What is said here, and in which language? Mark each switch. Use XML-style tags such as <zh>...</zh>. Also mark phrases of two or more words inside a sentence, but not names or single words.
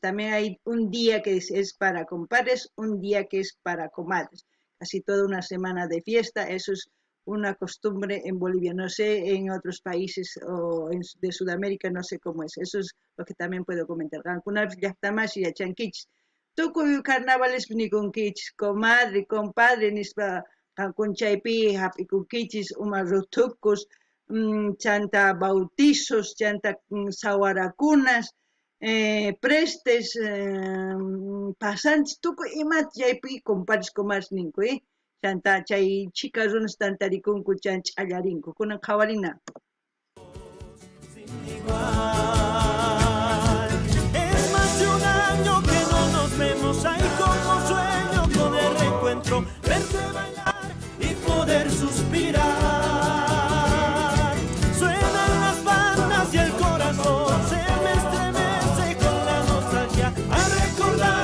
<es>También hay un día que es para compadres, un día que es para comadres. Casi toda una semana de fiesta, eso es una costumbre en Bolivia. No sé en otros países de Sudamérica, no sé cómo es. Eso es lo que también puedo comentar. Algunas ya está más y ya chanquichis.</es> <qu>Tukuy carnavales ni con kichis,</qu> <es>comadre, compadre,</es> <qu>nispa Cancún chaypi hapikunkichis umarrutukus, chanta bautizos, chanta sawarakunas, prestes, pasantes, tukuy imat chaypi</qu> <es>compadres comadres</es> <qu>ninku, chanta chay chika runas tantarikunku chan ch'allarinku, kunan qhawarina.</qu> <es>Es más de un año que no nos vemos, hay como sueño con el reencuentro, verte bailar y poder suspirar. Suenan las bandas y el corazón se me estremece con la nostalgia a recordar.</es>